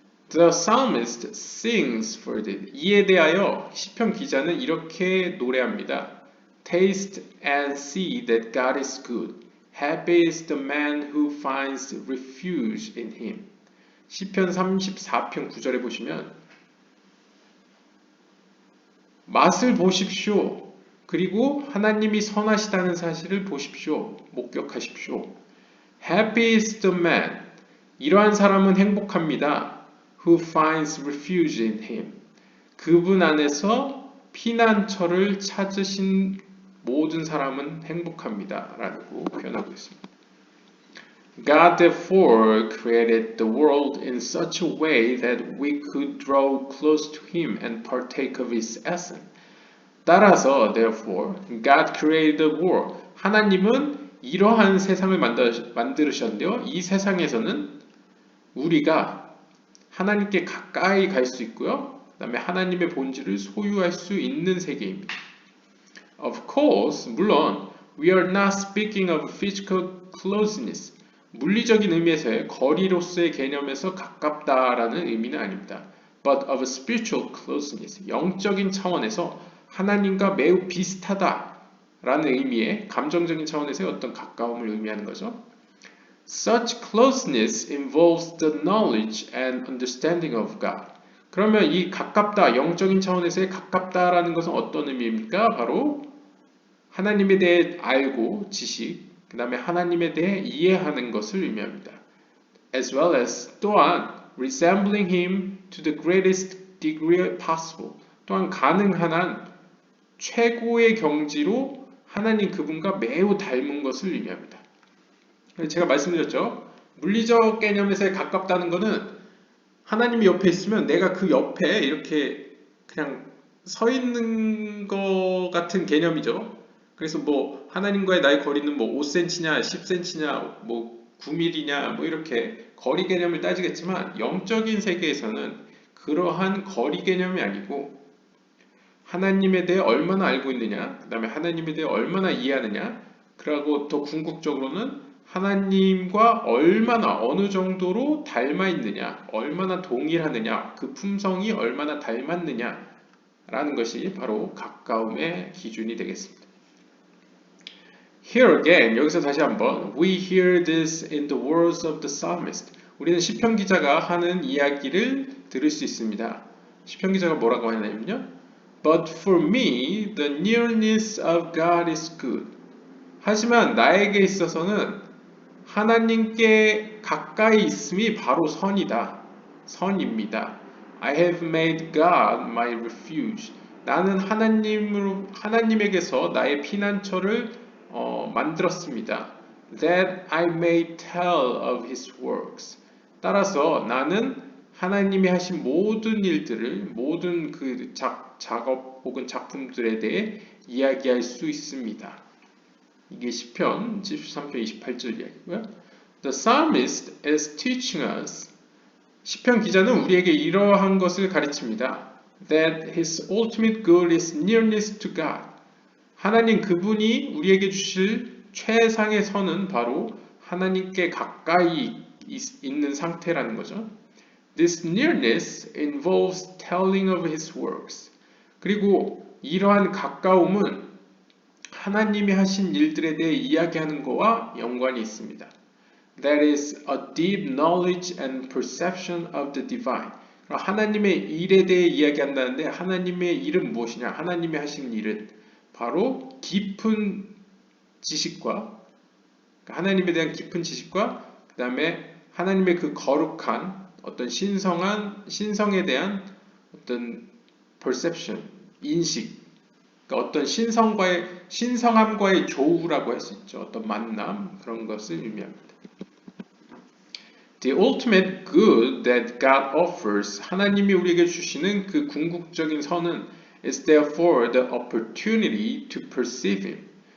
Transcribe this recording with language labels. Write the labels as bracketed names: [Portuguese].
[English] The psalmist sings for this. [Korean] 이에 대하여 시편 기자는 이렇게 노래합니다. [English] Taste and see that God is good. Happy is the man who finds refuge in Him. [Korean] 시편 34편 9절에 보시면 맛을 보십시오. 그리고 하나님이 선하시다는 사실을 보십시오. 목격하십시오. [English] Happy is the man. [Korean] 이러한 사람은 행복합니다. [English] Who finds refuge in him. [Korean] 그분 안에서 피난처를 찾으신 모든 사람은 행복합니다. 라고 표현하고 있습니다. [English] God therefore created the world in such a way that we could draw close to Him and partake of His essence. [Korean] 따라서 [English] therefore God created the world. [Korean] 하나님은 이러한 세상을 만드셨는데요. 이 세상에서는 우리가 하나님께 가까이 갈 수 있고요. 그 다음에 하나님의 본질을 소유할 수 있는 세계입니다. [English] Of course, [Korean] 물론 [English] we are not speaking of physical closeness. [Korean] 물리적인 의미에서의 거리로서의 개념에서 가깝다라는 의미는 아닙니다. [English] but of a spiritual closeness. [Korean] 영적인 차원에서 하나님과 매우 비슷하다 라는 의미의 감정적인 차원에서의 어떤 가까움을 의미하는 거죠. [English] Such closeness involves the knowledge and understanding of God. [Korean] 그러면 이 가깝다, 영적인 차원에서의 가깝다라는 것은 어떤 의미입니까? 바로 하나님에 대해 알고 지식, 그 다음에 하나님에 대해 이해하는 것을 의미합니다. [English] As well as [Korean] 또한 [English] resembling Him to the greatest degree possible. [Korean] 또한 가능한 한 최고의 경지로 하나님 그분과 매우 닮은 것을 의미합니다. 제가 말씀드렸죠. 물리적 개념에서의 가깝다는 것은 하나님이 옆에 있으면 내가 그 옆에 이렇게 그냥 서 있는 것 같은 개념이죠. 그래서 뭐 하나님과의 나의 거리는 뭐 5cm냐, 10cm냐, 뭐 9mm냐, 뭐 이렇게 거리 개념을 따지겠지만 영적인 세계에서는 그러한 거리 개념이 아니고 하나님에 대해 얼마나 알고 있느냐, 그 다음에 하나님에 대해 얼마나 이해하느냐, 그리고 더 궁극적으로는 하나님과 얼마나 어느 정도로 닮아 있느냐, 얼마나 동일하느냐, 그 품성이 얼마나 닮았느냐 라는 것이 바로 가까움의 기준이 되겠습니다. [English] Here again, [Korean] 여기서 다시 한번 [English] We hear this in the words of the psalmist. [Korean] 우리는 시편 기자가 하는 이야기를 들을 수 있습니다. 시편 기자가 뭐라고 하냐면요. [English] But for me, the nearness of God is good. [Korean] 하지만 나에게 있어서는 하나님께 가까이 있음이 바로 선이다. 선입니다. [English] I have made God my refuge. [Korean] 나는 하나님에게서 나의 피난처를 만들었습니다. [English] That I may tell of His works. [Korean] 따라서 나는 하나님이 하신 모든 일들을, 모든 그 작업 혹은 작품들에 대해 이야기할 수 있습니다. 이게 시편 73편 28절 이야기고요. [English] The psalmist is teaching us. [Korean] 시편 기자는 우리에게 이러한 것을 가르칩니다. [English] That his ultimate goal is nearness to God. [Korean] 하나님 그분이 우리에게 주실 최상의 선은 바로 하나님께 가까이 있는 상태라는 거죠. [English] This nearness involves telling of His works. [Korean] 그리고 이러한 가까움은 하나님이 하신 일들에 대해 이야기하는 것과 연관이 있습니다. [English] That is a deep knowledge and perception of the divine. [Korean] 하나님의 일에 대해 이야기한다는데 하나님의 일은 무엇이냐? 하나님이 하신 일은 바로 깊은 지식과 하나님에 대한 깊은 지식과 그 다음에 하나님의 그 거룩한 어떤 신성에 대한 어떤 perception, 인식, 그러니까 어떤 신성함과의 조우라고 할 수 있죠. 어떤 만남 그런 것을 의미합니다. [English] The ultimate good that God offers, [Korean] 하나님이 우리에게 주시는 그 궁극적인 선은 [English] is therefore the opportunity to perceive Him.